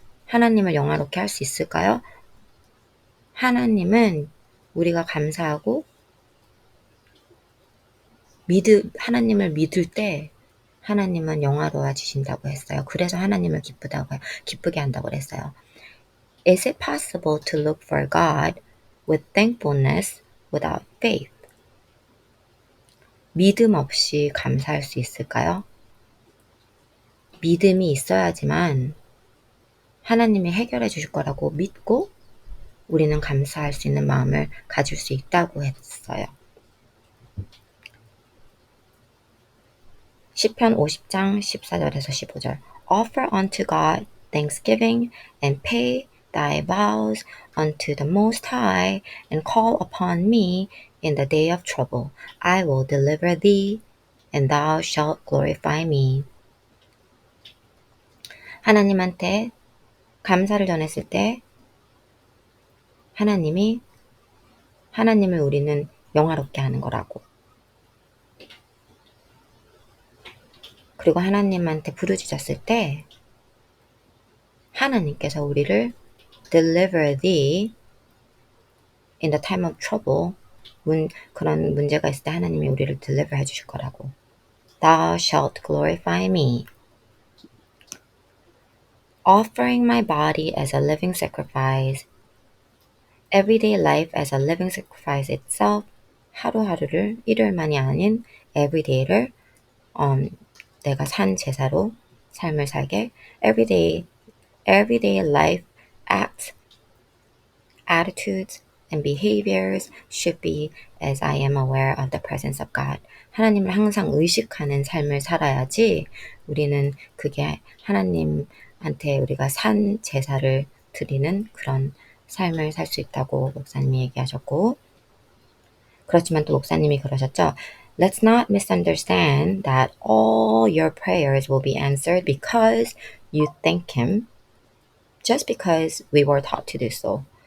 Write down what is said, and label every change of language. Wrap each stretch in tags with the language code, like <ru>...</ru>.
<ko>하나님을 영화롭게 할 수 있을까요? 하나님은 우리가 감사하고 하나님을 믿을 때 하나님은 영화로워지신다고 했어요. 그래서 하나님을 기쁘게 한다고 그랬어요.</ko> <en>Is it possible to look for God with thankfulness without faith?</en> <ko>믿음 없이 감사할 수 있을까요? 믿음이 있어야지만 하나님이 해결해 주실 거라고 믿고 우리는 감사할 수 있는 마음을 가질 수 있다고 했어요. 시편 50장 14절에서 15절</ko> <en>Offer unto God thanksgiving and pay thy vows unto the Most High and call upon me in the day of trouble. I will deliver thee and thou shalt glorify me.</en> <ko>하나님한테 감사를 전했을 때 하나님을 우리는 영화롭게 하는 거라고. 그리고 하나님한테 부르짖었을 때 하나님께서 우리를</ko> <en>deliver thee in the time of trouble</en> <ko>그런 문제가 있을 때 하나님이 우리를 deliver 해주실 거라고.</ko> <en>Thou shalt glorify me. Offering my body as a living sacrifice. Everyday life as a living sacrifice itself.</en> <ko>하루하루를 일요일만이 아닌 everyday를 내가 산 제사로 삶을 살게.</ko> <en>Everyday life acts, attitudes, and behaviors should be as I am aware of the presence of God.</en> <ko>하나님을 항상 의식하는 삶을 살아야지 우리는 그게 하나님한테 우리가 산 제사를 드리는 그런 삶을 살 수 있다고 목사님이 얘기하셨고, 그렇지만 또 목사님이 그러셨죠.</ko> <en>Let's not misunderstand that all your prayers will be answered because you thank Him, just because we were taught to do so.</en>